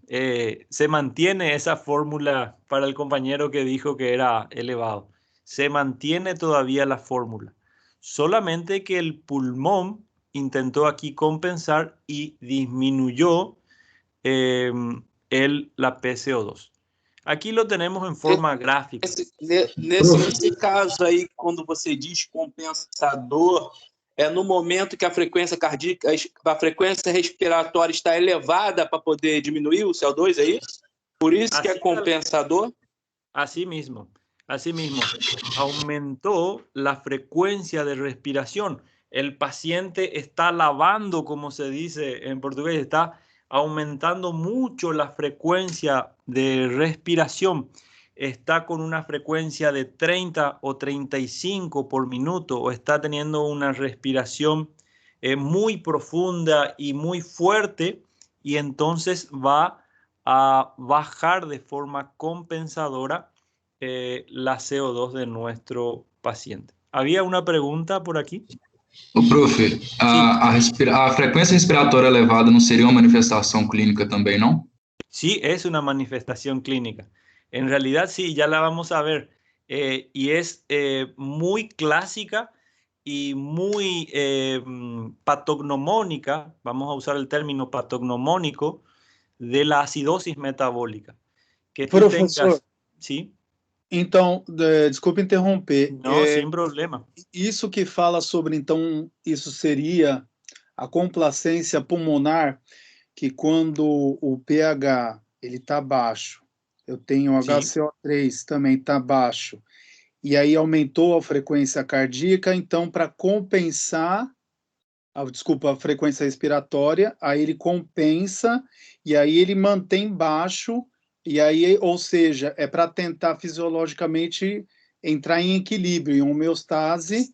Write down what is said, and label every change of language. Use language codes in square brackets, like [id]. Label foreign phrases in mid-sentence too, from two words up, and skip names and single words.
[es] Se mantiene esa fórmula para el compañero que dijo que era elevado. Se mantiene todavía la fórmula. Solamente que el pulmón intentó aquí compensar y disminuyó la PCO2. Aquí lo tenemos en forma gráfica. [pt] Nesse caso aí, quando você diz compensador, é no momento que a frequência cardíaca, a frequência respiratória está elevada para poder diminuir o CO2, é isso? Por isso que é compensador? [es] Así mismo, aumentó la frecuencia de respiración. El paciente está lavando, como se dice en portugués, está aumentando mucho la frecuencia de respiración. Está con una frecuencia de 30 o 35 por minuto, o está teniendo una respiración muy profunda y muy fuerte, y entonces va a bajar de forma compensadora la CO2 de nuestro paciente. ¿Había una pregunta por aquí? [pt] Profe, a frequência respiratória elevada não seria uma manifestação clínica também, não? [es] Sí, es una manifestación clínica. En realidad sí, ya la vamos a ver. Y es muy clásica y muy patognomónica, vamos a usar el término patognomónico, de la acidosis metabólica. Que tú Profesor, tengas, ¿sí? [pt] Então, desculpe interromper. [es] No, sin problema. [pt] Isso que fala sobre, então, isso seria a complacência pulmonar, que quando o pH ele está baixo, eu tenho o [es] Sí. [pt] HCO3 também está baixo, e aí aumentou a frequência cardíaca, então para compensar, desculpa, a frequência respiratória, aí ele compensa, e aí ele mantém baixo, e aí, ou seja, é para tentar fisiologicamente entrar em equilíbrio, em homeostase,